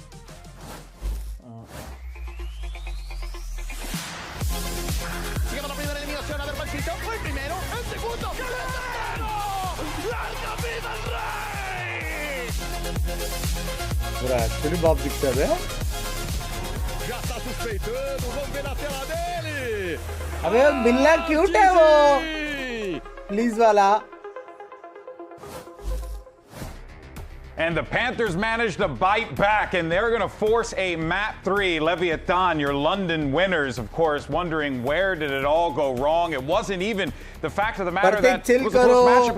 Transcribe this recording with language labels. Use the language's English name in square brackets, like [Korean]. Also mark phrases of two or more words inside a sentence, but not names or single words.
[Portuguese] Aquele Bob de Xavier? Já tá suspeitando, vamos ver na tela dele. [Hindi] अबे बिल्ला क्यूट है वो, प्लीज वाला। [English] And the Panthers managed to bite back, and they're going to force a map 3. Leviathan, your London winners, of course, wondering where did it all go wrong. It wasn't even the fact of the matter that it was a close matchup.